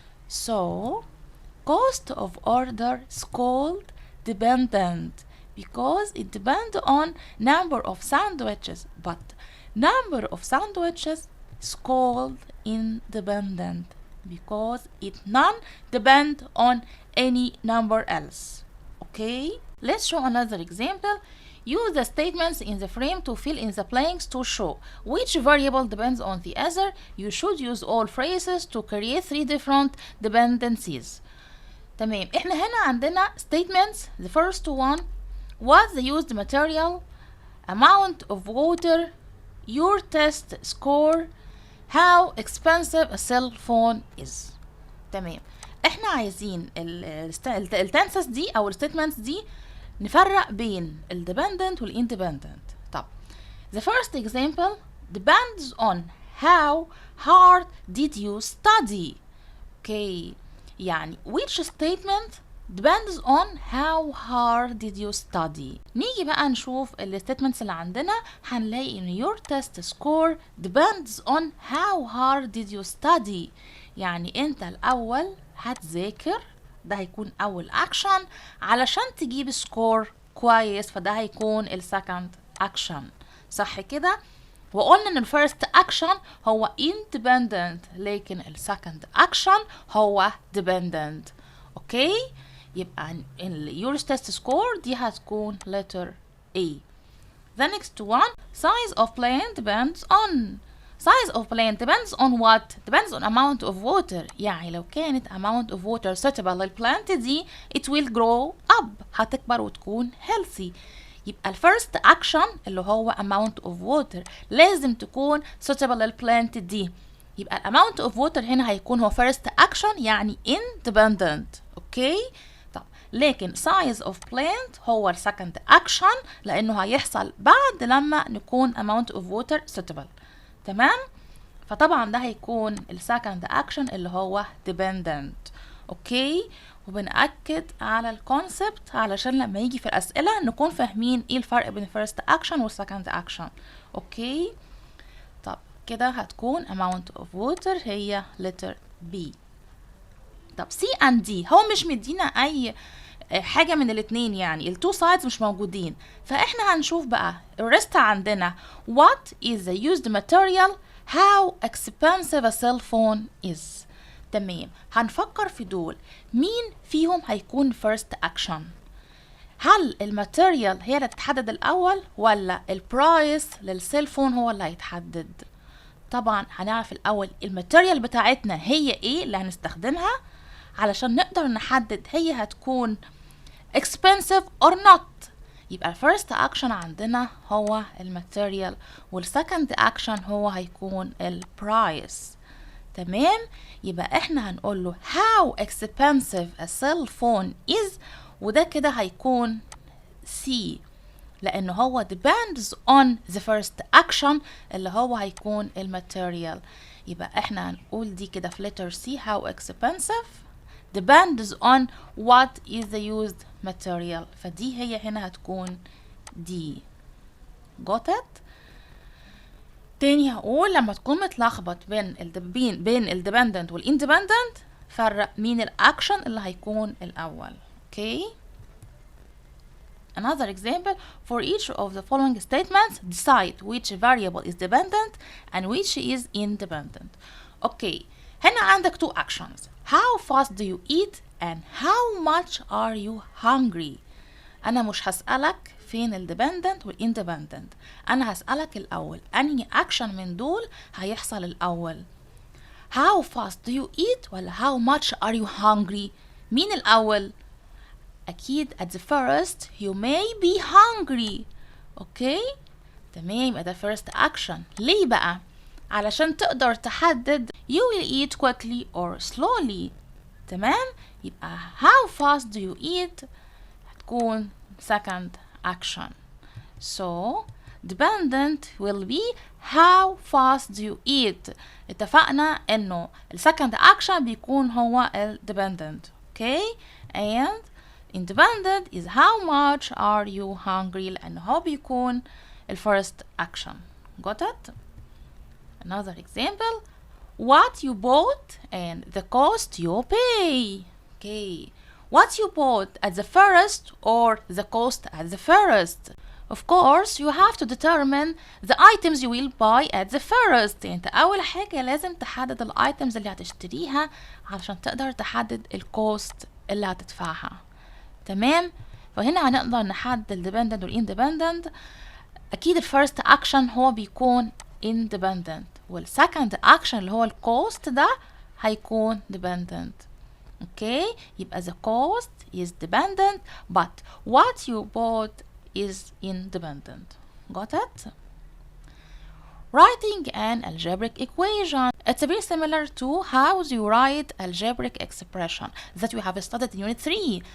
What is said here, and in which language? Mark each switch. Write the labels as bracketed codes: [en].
[en] So cost of order is called dependent because it depends on number of sandwiches, but number of sandwiches is called independent because it none depend on any number else. Okay, let's show another example. Use the statements in the frame to fill in the blanks to show which variable depends on the other. You should use all phrases to create 3 different dependencies. [ar] تمام، احنا هنا عندنا statements. [en] The first one, what the used material, amount of water, your test score, how expensive a cell phone is. [ar] تمام، احنا عايزين التنسس دي او الستيتمنتس دي نفرق بين الديبندنت والاندبندنت. [en] طب the first example depends on how hard did you study. okay، يعني which statement depends on how hard did you study. [ar] نيجي بقى نشوف الستيتمنتس اللي عندنا، هنلاقي ان [en] your test score depends on how hard did you study. [ar] يعني انت الاول هتذاكر، ده هيكون اول اكشن علشان تجيب سكور كويس، فده هيكون السكند اكشن، صح كده؟ وقلنا ان الفيرست اكشن هو independent لكن السكند اكشن هو dependent. اوكي، يبقى [en] your test score [ar] دي هتكون [en] letter A. The next one, size of plant depends on. Size of plant depends on what? Depends on amount of water. [ar] يعني لو كانت [en] amount of water suitable [ar] للبلانت دي [en] it will grow up، [ar] هتكبر وتكون [en] healthy. [ar] يبقى الفيرست اكشن اللي هو [en] amount of water [ar] لازم تكون suitable للبلانت دي. يبقى amount of water هنا هيكون هو [en] first action [ar] يعني independent. اوكي. طب لكن [en] size of plant [ar] هو السكند اكشن لانه هيحصل بعد لما نكون [en] amount of water suitable. [ar] تمام. فطبعا ده هيكون السكند اكشن اللي هو dependent. اوكي. وبنأكد على الكونسبت علشان لما يجي في الاسئله نكون فاهمين ايه الفرق بين الفيرست اكشن والسكند اكشن. اوكي. طب كده هتكون [en] amount of water [ar] هي [en] letter B. [ar] طب C and D هو مش مدينا اي حاجة من الاتنين، يعني التو sides مش موجودين، فاحنا هنشوف بقى الريست عندنا [en] what is the used material, how expensive a cell phone is. [ar] تمام. هنفكر في دول مين فيهم هيكون [en] first action. [ar] هل الماتيريال هي اللي تتحدد الاول ولا البرايس للسيل فون هو اللي هيتحدد؟ طبعا هنعرف الاول الماتيريال بتاعتنا هي ايه اللي هنستخدمها علشان نقدر نحدد هي هتكون [en] expensive or not. [ar] يبقى [en] first action [ar] عندنا هو الماتيريال والسكند action هو هيكون البرايس. تمام. يبقى احنا هنقول له [en] how expensive a cell phone is، [ar] وده كده هيكون C لأنه هو [en] depends on the first action [ar] اللي هو هيكون الماتيريال. يبقى احنا هنقول دي كده في [en] letter C how expensive depends on what is the used material، [ar] فدي هي هنا هتكون D. [en] got it؟ [ar] تاني هقول لما تكون متلخبط بين الديبندنت والاندبندنت فرق مين الاكشن اللي هيكون الاول. اوكي. [en] Another example, for each of the following statements decide which variable is dependent and which is independent. [ar] اوكي. هنا عندك [en] two actions. How fast do you eat and how much are you hungry. [ar] انا مش هسألك فين الديبندنت والاندبندنت، انا هسألك الاول انهي اكشن من دول هيحصل الاول. [en] how fast do you eat ولا how much are you hungry؟ [ar] مين الاول؟ اكيد [en] at the first you may be hungry. [ar] اوكي. تمام. يبقى ده [en] first action. [ar] ليه بقى؟ علشان تقدر تحدد [en] you will eat quickly or slowly. [ar] تمام. [en] يبقى how fast do you eat [ar] هتكون [en] second action. So dependent will be how fast do you eat. [ar] اتفقنا انه [en] second action [ar] بيكون هو dependent. [en] Okay. And independent is how much are you hungry [ar] لانه هو بيكون [en] first action. Got it? Another example, what you bought and the cost you pay. Okay. What you bought at the first or the cost at the first. Of course you have to determine the items you will buy at the first. [ar] انت اول حاجة لازم تحدد الايتمز اللي هتشتريها علشان تقدر تحدد الكوست اللي هتدفعها. تمام. فهنا هنقدر نحدد الديبندنت والاندبندنت. اكيد الفيرست اكشن هو بيكون independent والسكند اكشن اللي هو الكوست ده هيكون dependent. [en] Okay. يبقى the cost is dependent but what you bought is independent. Got it? Writing an algebraic equation. It's very similar to how you write algebraic expression that we have studied in unit 3.